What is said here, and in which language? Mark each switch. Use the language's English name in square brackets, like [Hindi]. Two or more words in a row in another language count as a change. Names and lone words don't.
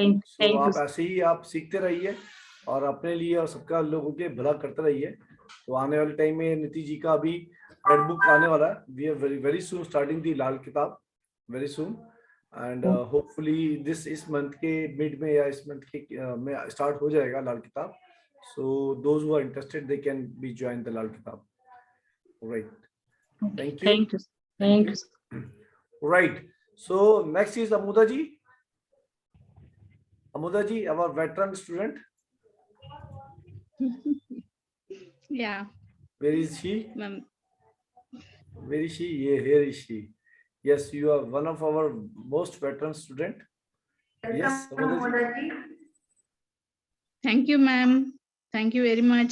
[Hindi] सो आप ऐसे ही आप सीखते रहिए और अपने लिए और सबका लोगों के भला करते रहिए। तो आने वाले टाइम में नीति जी का अभी [English] red book [Hindi] आने वाला है। [English] we are very soon starting the Lal Kitab, very soon, and hopefully this [Hindi] इस मंथ के मिड में या इस मंथ के में स्टार्ट हो जाएगा लाल किताब। [English] So those who are interested, they can be join the Lal Kitab. Right. Thank you. Thank you. Thank you. Right. So next is Amuda ji. Amuda ji, our veteran student. Yeah. Where is she? Ma'am. Where is she? Yeah, here is she. Yes, you are one of our most veteran student. Yes, Amuda ji. Thank you, ma'am. Thank you very much.